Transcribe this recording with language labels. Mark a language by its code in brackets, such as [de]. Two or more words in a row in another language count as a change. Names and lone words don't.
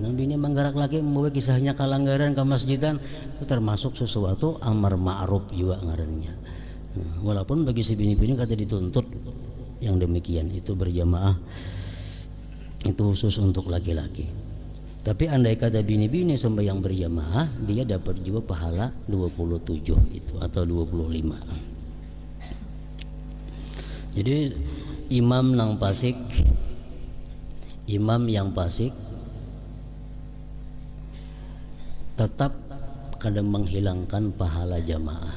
[bjn] Bini menggerak laki membawa kisahnya kalanggaran ke masjidan itu termasuk sesuatu amar ma'ruf juga ngarannya. Nah, walaupun bagi si bini-bini kada dituntut yang demikian itu berjamaah itu khusus untuk laki-laki. Tapi andai kata bini-bini sembahyang berjamaah dia dapat juga pahala 27 itu atau 25. Jadi imam yang fasik tetap kadang menghilangkan pahala jamaah.